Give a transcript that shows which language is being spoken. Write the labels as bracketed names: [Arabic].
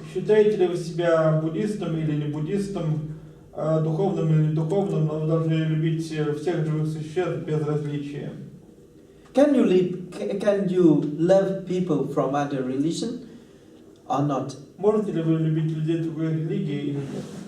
[Russian] Считаете ли вы себя буддистом или не буддистом, духовным или не духовным, но вы должны любить всех живых существ без различия. [English] Can you love people from other religion or not? [Russian] Можете ли вы любить людей другой религии или нет?